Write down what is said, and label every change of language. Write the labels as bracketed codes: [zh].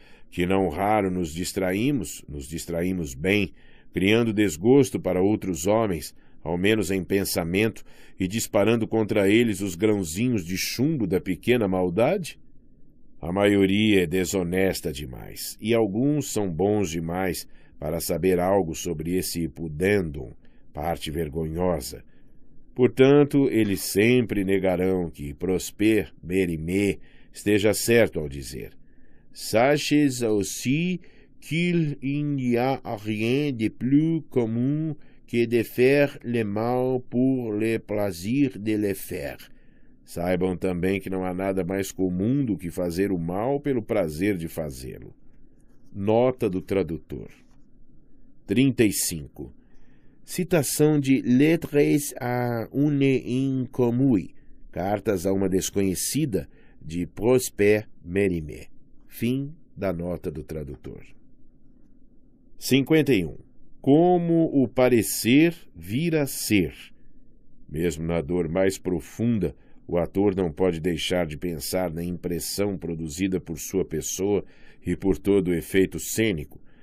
[pt] Que não raro nos distraímos bem, criando desgosto para outros homens, ao menos em pensamento, e disparando contra eles os grãozinhos de chumbo da pequena maldade? A maioria é desonesta demais, e alguns são bons demais para saber algo sobre esse pudendum, parte vergonhosa. Portanto, eles sempre negarão que Prosper Mérimée esteja certo ao dizer: [fr] Sachez aussi qu'il n'y a rien de plus commun que de faire le mal pour le plaisir de le faire. [pt] Saibam também que não há nada mais comum do que fazer o mal pelo prazer de fazê-lo. Nota do tradutor. 35. Citação de Lettres à une inconnue, Cartas a uma desconhecida, de Prosper Mérimée. Fim da nota do tradutor. 51. Como o parecer vira ser. Mesmo na dor mais profunda, o ator não pode deixar de pensar na impressão produzida por sua pessoa e por todo o efeito cênico.